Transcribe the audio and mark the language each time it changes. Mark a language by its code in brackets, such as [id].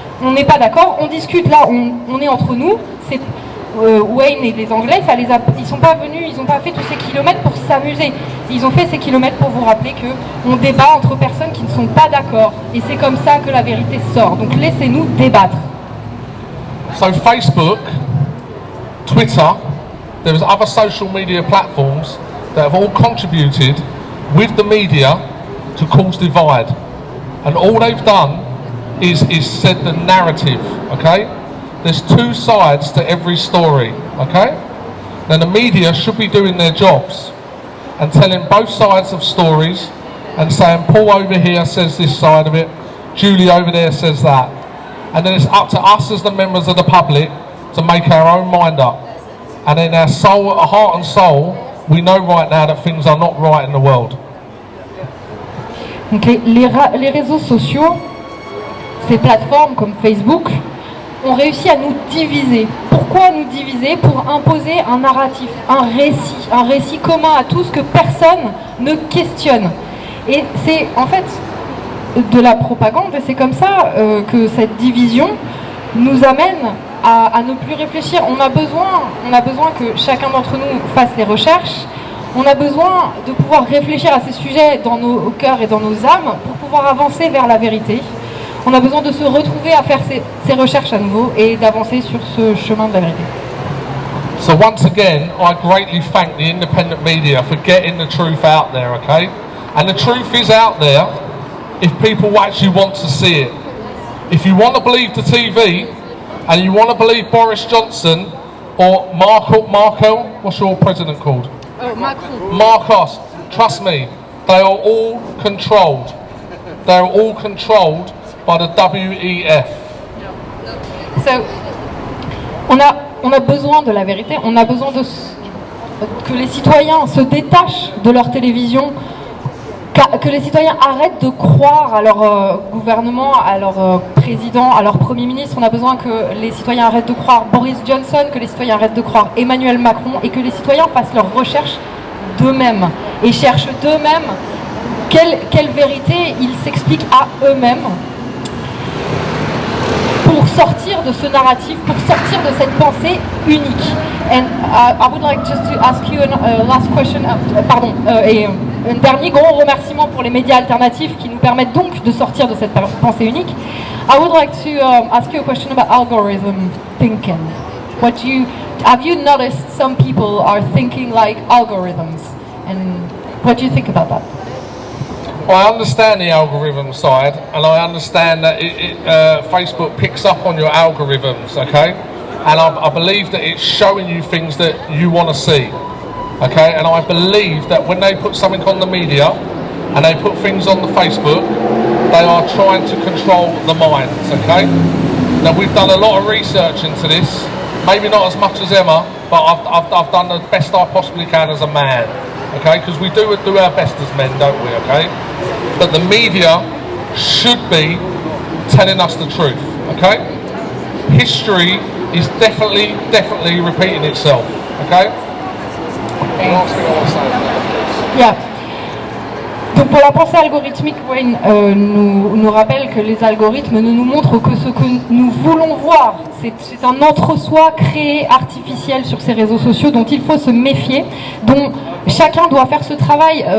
[fr] On n'est pas d'accord, on discute là, on est entre nous. C'est Wayne et les Anglais, ils sont pas venus, ils n'ont pas fait tous ces kilomètres pour s'amuser. Ils ont fait ces kilomètres pour vous rappeler qu'on débat entre personnes qui ne sont pas d'accord. Et c'est comme ça que la vérité sort. Donc laissez-nous débattre. [en] So Facebook, Twitter, there's other social media platforms that have all contributed with the media to cause divide. And all they've done is said the narrative, okay? There's two sides to every story, okay? Now the media should be doing their jobs and telling both sides of stories and saying Paul over here says this side of it, Julie over there says that. And then it's up to us as the members of the public to make our own mind up. And in our soul, our heart and soul, we know right now that things are not right in the world. [fr] Donc les réseaux sociaux, ces plateformes comme Facebook, ont réussi à nous diviser. Pourquoi nous diviser? Pour imposer un narratif, un récit commun à tous que personne ne questionne. Et c'est en fait de la propagande, et c'est comme ça que cette division nous amène à ne plus réfléchir. On a besoin que chacun d'entre nous fasse les recherches. On a besoin de pouvoir réfléchir à ces sujets dans nos cœurs et dans nos âmes pour pouvoir avancer vers la vérité. On a besoin de se retrouver à faire ces recherches à nouveau et d'avancer sur ce chemin de la vérité. [en] So once again, I greatly thank the independent media for getting the truth out there, okay? And the truth is out there if people actually want to see it. If you want to believe the TV and you want to believe Boris Johnson or Markel, what's your president called? Macron. Marcos, trust me, they are all controlled. They are all controlled by the WEF. [fr] So, on a besoin de la vérité, on a besoin que les citoyens se détachent de leur télévision, que les citoyens arrêtent de croire à leur gouvernement, à leur président, à leur premier ministre. On a besoin que les citoyens arrêtent de croire Boris Johnson, que les citoyens arrêtent de croire Emmanuel Macron et que les citoyens fassent leurs recherches d'eux-mêmes et cherchent d'eux-mêmes quelle vérité ils s'expliquent à eux-mêmes pour sortir de ce narratif, pour sortir de cette pensée unique. [en] And I would like just to ask you a last question, [fr] et un dernier gros remerciement pour les médias alternatifs qui nous permettent donc de sortir de cette pensée unique. [en] I would like to ask you a question about algorithm thinking. Have you noticed some people are thinking like algorithms? And what do you think about that? Well, I understand the algorithm side, and I understand that Facebook picks up on your algorithms, okay? And I believe that it's showing you things that you want to see, okay? And I believe that when they put something on the media and they put things on the Facebook, they are trying to control the minds, okay? Now, we've done a lot of research into this, maybe not as much as Emma, but I've done the best I possibly can as a man, okay? Because we do our best as men, don't we, okay? But the media should be telling us the truth, okay? History is definitely repeating itself, okay? Last thing I want to say. Yeah. [fr] Donc pour la pensée algorithmique, Wayne nous rappelle que les algorithmes ne nous montrent que ce que nous voulons voir. C'est un entre-soi créé artificiel sur ces réseaux sociaux dont il faut se méfier, dont chacun doit faire ce travail.